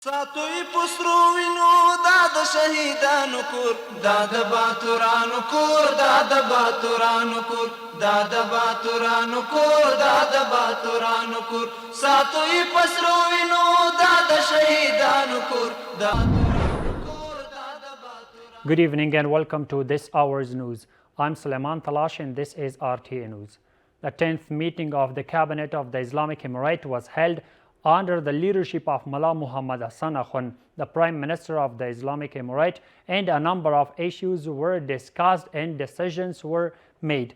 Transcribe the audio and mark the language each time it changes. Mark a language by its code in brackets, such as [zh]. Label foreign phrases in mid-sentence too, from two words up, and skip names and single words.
[ps] ساتوی پسرو وینو دا د شهیدانو کور دا د باتورانو کور دا د باتورانو کور دا د باتورانو کور دا د باتورانو کور ساتوی پسرو وینو دا د شهیدانو کور دا [en] Good evening and welcome to this hour's news. I'm Suleiman Talash and this is RTA News. The 10th meeting of the Cabinet of the Islamic Emirate was held under the leadership of Mullah Muhammad Hassan Akhund, the Prime Minister of the Islamic Emirate, and a number of issues were discussed and decisions were made.